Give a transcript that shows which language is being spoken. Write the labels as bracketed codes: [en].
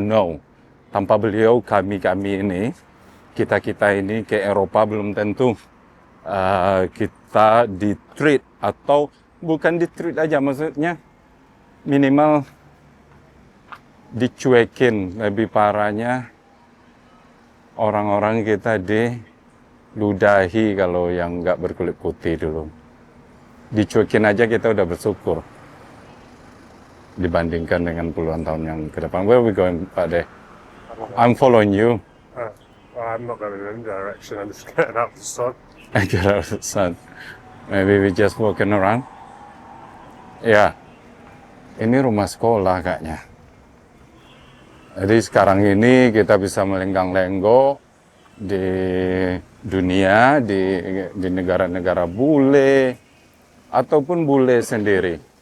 [id] No, tanpa beliau kami ini, kita ini ke Eropa belum tentu kita di-treat, atau bukan di-treat aja, maksudnya minimal dicuekin. Lebih parahnya orang-orang kita diludahi kalau yang nggak berkulit putih dulu. Dicuekin aja kita udah bersyukur dibandingkan dengan puluhan tahun yang ke depan. [en] Where are we going, Pak De? I'm following you. I'm not going in any direction. I'm just getting out of the sun. Get out of the sun. Maybe we just walking around. [id] Ya, ini rumah sekolah kayaknya. Jadi sekarang ini kita bisa melenggang-lenggok di dunia, di negara-negara bule, ataupun bule sendiri.